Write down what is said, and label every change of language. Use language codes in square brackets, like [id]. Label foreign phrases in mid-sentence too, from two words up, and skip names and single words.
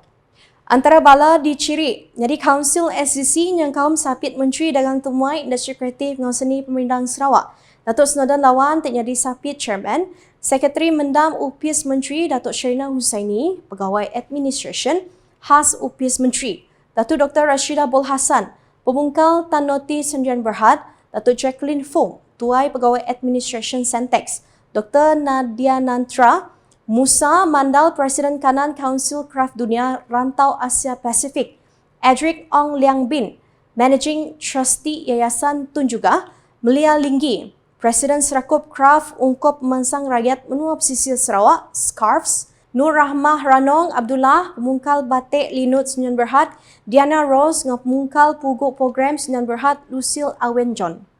[iba] Antara bala diciri, jadi Council SCC yang kaum sapit Menteri Dagang Temuai Industri Kreatif ngau seni Pemerintah Sarawak. Datuk Snowden Lawan jadi sapit Chairman, Sekretari Mendam UPIS Menteri Datuk Sherina Husaini, Pegawai Administration khas UPIS Menteri, Datuk Dr. Rashida Bol Hassan, Pemungkal Tan Noti Sendirian Berhad, Datuk Jacqueline Fong, Tuai Pegawai Administration Sentex, Dr. Nadia Nantra, Musa Mandal Presiden Kanan [en] Council Craft [iba] Dunia Rantau Asia Pasifik, Edric Ong Liang Bin, [en] Managing Trustee [iba] Yayasan Tunjugah, Melia Linggi, Presiden Serakup Craft Ungkop Pemansang Rakyat Menua Pesisir Sarawak, Scarfs, Nur Rahmah Ranong Abdullah, Pemungkal Batik Linut Sdn Berhad, Diana Rose, Pemungkal Puguk Program Sdn Berhad, Lucille Awen John.